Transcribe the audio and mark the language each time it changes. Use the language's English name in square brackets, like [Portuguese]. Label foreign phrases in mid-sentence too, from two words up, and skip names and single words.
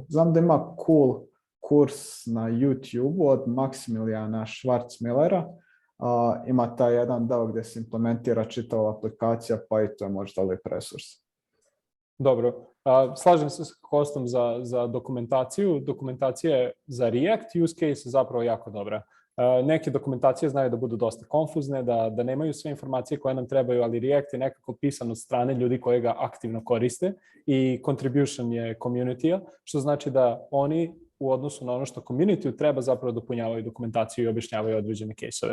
[Bosnian] Znam da ima cool kurs na YouTube od Maksimilijana Schwarzmillera. Ima taj jedan deo gdje se implementira čitava aplikacija, pa i to je možda lijep resurs. Dobro. Slažem se s Kostom za dokumentaciju. Dokumentacija za React [English] use case [Bosnian] je zapravo jako dobra. Neke dokumentacije znaju da budu dosta konfuzne, da nemaju sve informacije koje nam trebaju, ali React je nekako pisan od strane ljudi koji ga aktivno koriste i contribution je community-a, što znači da oni u odnosu na ono što community-u treba zapravo dopunjavaju dokumentaciju i objašnjavaju određene case-ove.